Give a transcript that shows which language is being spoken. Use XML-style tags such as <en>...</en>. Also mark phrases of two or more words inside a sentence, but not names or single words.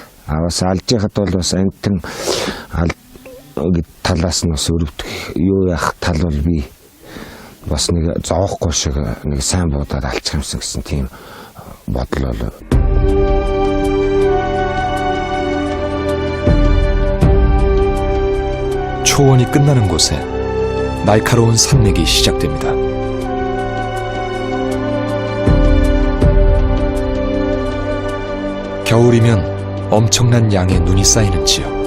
<mn>Бас алж яхад бол бас амтан талаас нь бас өрөвдөх юу яах тал бол би бас нэг зовохгүй шиг нэг сайн буудаад алчих юмсан гэсэн тийм бодол бол.</mn> <ko>초원이 끝나는 곳에 날카로운 산맥이 시작됩니다. 겨울이면 엄청난 양의 눈이 쌓이는 지역.</ko>